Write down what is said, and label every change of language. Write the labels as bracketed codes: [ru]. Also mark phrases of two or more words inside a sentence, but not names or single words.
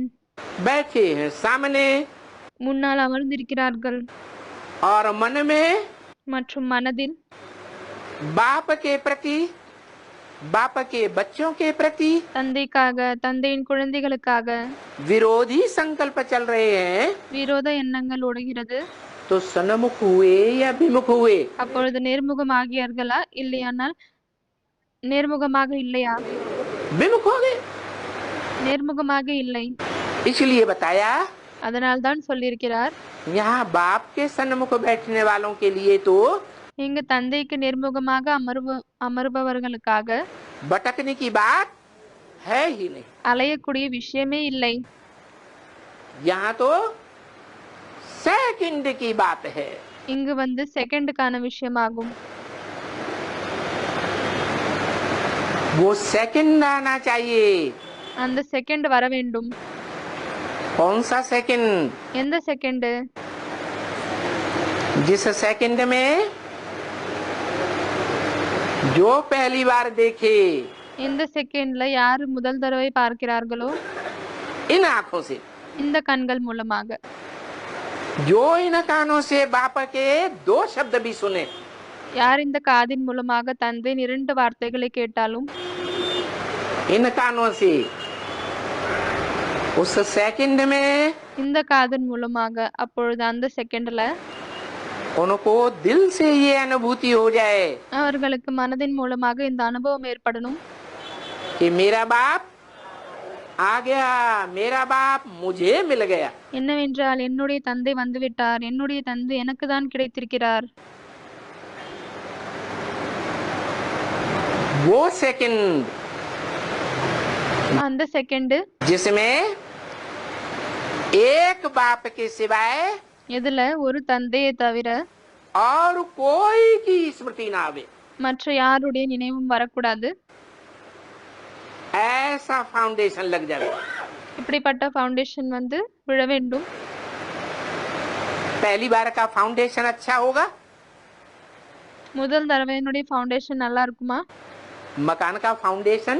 [hi] बैठे हैं सामने, [ta] முன்னால் அமர்ந்திருக்கிறார்கள். [hi] और मन में [ta] மற்றும் மனதில் [hi] बाप के प्रति, बाप के बच्चों के प्रति [ta] தந்தைக்காக, தந்தையின் குழந்தைகளுக்காக [hi] विरोधी संकल्प चल रहे हैं। [ta] விரோத எண்ணங்கள் ஓடுகிறது. [hi] तो सन्मुख हुए या विमुख हुए? [ta] அப்பொழுது நேர்முகமாகியார்களா இல்லையானால் நேர்முகமாக இல்லையா? [hi] विमुख हो गए। [ta] நேர்முகமாக இல்லை. [hi] इसलिए बताया [ta] அதனால் தான் சொல்லியிருக்கிறார், [hi] यहाँ बाप के सन्मुख बैठने वालों के लिए तो [ta] இங்கு தந்தைக்கு நேர்முகமாக அமர்பவர்களுக்காக [hi] भटकने की बात है ही नहीं। [ta] அலையக்கூடிய விஷயமே இல்லை. [hi] यहाँ तो सेकंड की बात है। [ta] இங்கு வந்து செகண்டுக்கான விஷயமாகும். [hi] वो सेकंड आना चाहिए। [ta] அந்த செகண்ட் வர வேண்டும். [hi] कौन सा सेकंड? [ta] எந்த செகண்ட்? [hi] जिस सेकंड में जो पहली बार देखे, [ta] இந்த செகண்ட்ல யாரு முதல் தடவை பார்க்கிறார்களோ [hi] इन आंखों से, [ta] இந்த கண்கள் மூலமாக, [hi] जो इन कानों से बाप के दो शब्द भी सुने, [ta] யார் இந்த காதின் மூலமாக தந்தையின் 2 வார்த்தைகளை கேட்டாலும், [hi] इन कानों से उस सेकंड में [ta] இந்த காதின் மூலமாக, அப்பொழுது அந்த செகண்ட்ல [hi] उनको दिल से ये अनुभूति हो जाए [ta] அவர்களுக்கு மனதின் மூலமாக இந்த அனுபவம் ஏற்படணும். [hi] कि मेरा बाप आ गया, मेरा बाप मुझे मिल गया। [ta] என்னவென்றால் என்னுடைய தந்தை வந்துவிட்டார், என்னுடைய தந்தை எனக்கு தான் கிடைத்திருக்கிறார். [hi] वो सेकंड [ta] அந்த செகண்ட் [hi] जिसमें एक बाप के सिवाय [ta] எதுல ஒரு தந்தையை தவிர [hi] और कोई की स्मृति ना आवे, [ta] மற்ற யாருடைய நினைவும் வரக்கூடாது. [hi] ऐसा फाउंडेशन लग जाए। [ta] இப்படிப்பட்ட ஃபவுண்டேஷன் வந்து விழ வேண்டும். [hi] पहली बार का फाउंडेशन अच्छा होगा, [ta] முதல் தடவையினுடைய ஃபவுண்டேஷன் நல்லா இருக்குமா? [hi] मकान का फाउंडेशन,